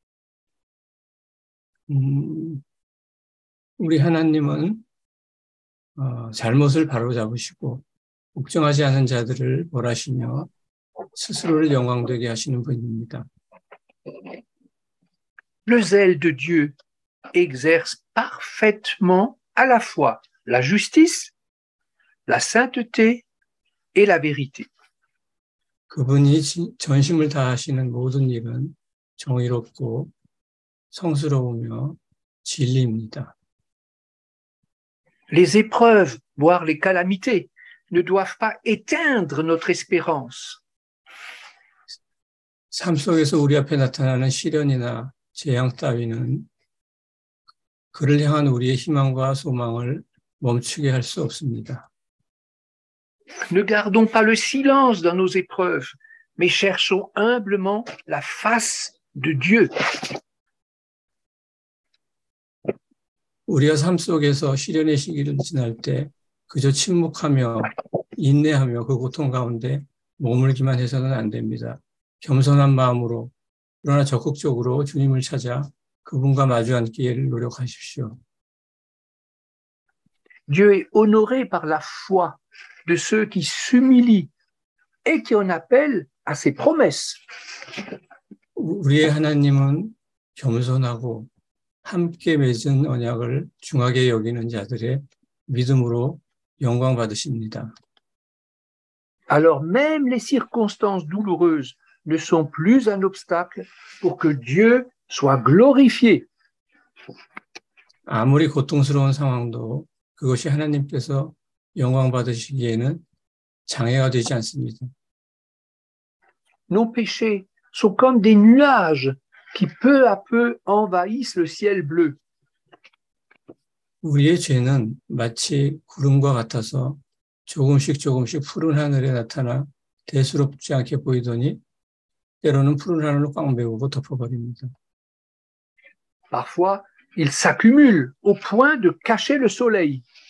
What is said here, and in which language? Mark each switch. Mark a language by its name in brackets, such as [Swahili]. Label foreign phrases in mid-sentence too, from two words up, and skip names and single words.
[Korean] 우리 하나님은 잘못을 바로잡으시고 복종하지 않은 자들을 벌하시며 스스로를 영광되게 하시는 분입니다. [French] Le zèle de Dieu exerce parfaitement à la fois la justice, la sainteté et la vérité. [Korean] 그분이 전심을 다하시는 모든 일은 정의롭고 성스러우며 진리입니다. [French] Les épreuves, voire les calamités, ne doivent pas éteindre notre espérance. [Korean] 삶 속에서 우리 앞에 나타나는 시련이나 재앙 따위는 그를 향한 우리의 희망과 소망을 멈추게 할 수 없습니다. [French] Ne gardons pas le silence dans nos épreuves, mais cherchons humblement la face de Dieu. [Korean] 우리가 삶 속에서 시련의 시기를 지날 때 그저 침묵하며 인내하며 그 고통 가운데 머물기만 해서는 안 됩니다. 겸손한 마음으로 그러나 적극적으로 주님을 찾아 그분과 마주 앉기를 노력하십시오. [French] Dieu est honoré par la foi de ceux qui s'humilient et qui en appellent à ses promesses. [Korean] 우리의 하나님은 겸손하고 함께 맺은 언약을 중하게 여기는 자들의 믿음으로 영광 받으십니다. [French] Alors même les circonstances douloureuses ne sont plus un obstacle pour que Dieu soit glorifié. [Korean] 아무리 고통스러운 상황도 그것이 하나님께서 영광 받으시기에는 장애가 되지 않습니다. [French] Nos péchés sont comme des nuages qui peu à peu envahissent le ciel bleu. [Korean] 우리의 죄는 마치 구름과 같아서 조금씩 푸른 하늘에 나타나 대수롭지 않게 보이더니 때로는 푸른 하늘을 꽉 메우고 덮어버립니다. [French] Parfois, ils s'accumulent au point de cacher le soleil.